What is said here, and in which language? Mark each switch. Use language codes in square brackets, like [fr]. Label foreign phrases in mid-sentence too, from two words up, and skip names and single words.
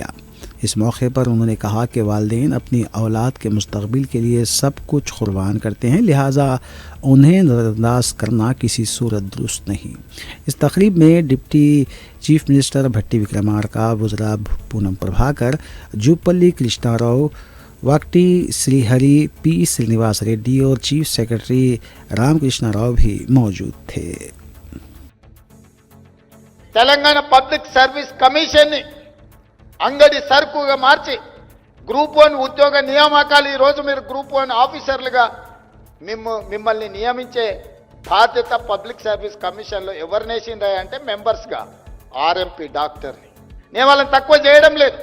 [ur] اس موقع پر انہوں نے کہا کہ والدین اپنی اولاد کے مستقبل کے لیے سب کچھ قربان کرتے ہیں، لہٰذا انہیں نظر انداز کرنا کسی صورت درست نہیں۔ اس تقریب میں [en] deputy chief minister [ur] بھٹی وکرمارکا، وزراء پونم پربھاکر، جوپلی کرشنا راؤ، واکٹی سری ہری، پی سرینیواس ریڈی اور [en] chief secretary [ur] رام کرشنا راؤ بھی موجود تھے۔ [te] తెలంగాణ పబ్లిక్ సర్వీస్ కమిషన్ ని అంగడి సరుకుగా మార్చి గ్రూప్ 1 ఉద్యోగ నియామకాలు ఈ రోజు మీరు గ్రూప్ 1 ఆఫీసర్లుగా మిమ్మల్ని నియమించే బాధ్యత పబ్లిక్ సర్వీస్ కమిషన్ లో ఎవరినేసిందా అంటే మెంబర్స్ గా ఆర్ఎంపీ డాక్టర్ని నేను వాళ్ళని తక్కువ చేయడం లేదు।